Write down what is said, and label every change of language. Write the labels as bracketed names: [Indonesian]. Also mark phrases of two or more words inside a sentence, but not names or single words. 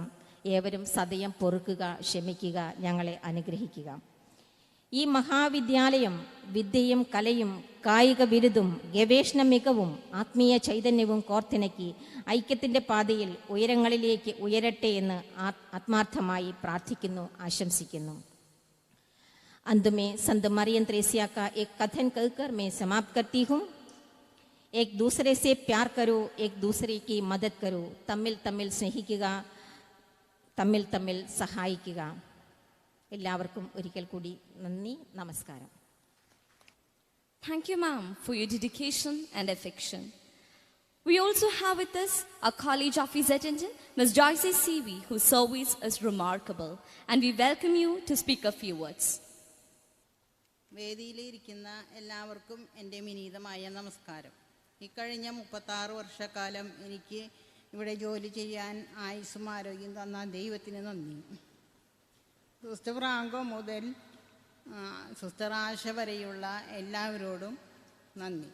[Malayalam] ഏവരും സദയം പൊറുക്കുക, ക്ഷമിക്കുക, ഞങ്ങളെ അനുഗ്രഹിക്കുക. ഈ മഹാവിദ്യാലയം വിദ്യയും കലയും കായിക ബിരുദും ഗവേഷണ മികവും ആത്മീയ ചൈതന്യവും കോർത്തിണക്കി ഐക്യത്തിൻ്റെ പാതയിൽ ഉയരങ്ങളിലേക്ക് ഉയരട്ടെ എന്ന് ആത്മാർത്ഥമായി പ്രാർത്ഥിക്കുന്നു, ആശംസിക്കുന്നു. [Hindi] अंत में संत मरियम त्रेसिया का एक कथन कहकर मैं समाप्त करती हूँ. एक दूसरे से प्यार करो, एक दूसरे की मदद करो, [Malayalam] തമ്മിൽ സ്നേഹിക്കുക, തമ്മിൽ സഹായിക്കുക. എല്ലാവർക്കും ഒരിക്കൽ കൂടി നന്ദി, നമസ്കാരം. [English] Thank you, ma'am, for your dedication and affection. We also have with us our college office attendant, Ms. Joyce C.V., whose service is remarkable, and we welcome you to speak a few words. [Malayalam] വേദിയിലിരിക്കുന്ന എല്ലാവർക്കും എൻ്റെ വിനീതമായ നമസ്കാരം. ഇക്കഴിഞ്ഞ 36 വർഷക്കാലം എനിക്ക് ഇവിടെ ജോലി ചെയ്യാൻ ആയുസ്സും ആരോഗ്യം തന്ന ദൈവത്തിന് നന്ദി. സിസ്റ്റർ ഫ്രാങ്കോ മുതൽ സിസ്റ്റർ ആശ വരെയുള്ള എല്ലാവരോടും നന്ദി.